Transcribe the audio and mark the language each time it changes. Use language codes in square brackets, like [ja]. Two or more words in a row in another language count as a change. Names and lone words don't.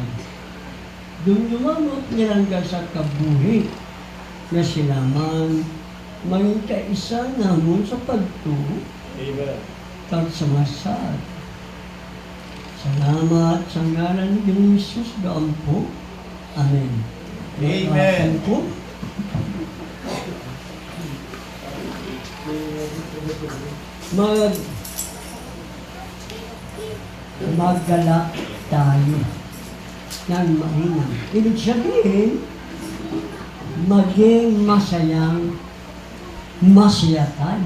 [hil] Dumduma mo pinangga sa kabuhi nga sila man maging kaisa namon sa pagtuo Amen. kag sumasad. Salamat sa ngalan ni Jesus gaampo. Amen. Amen. Po. [tl] Maggalak tayo ng mainam. Ibig sabihin, maging masaya tayo.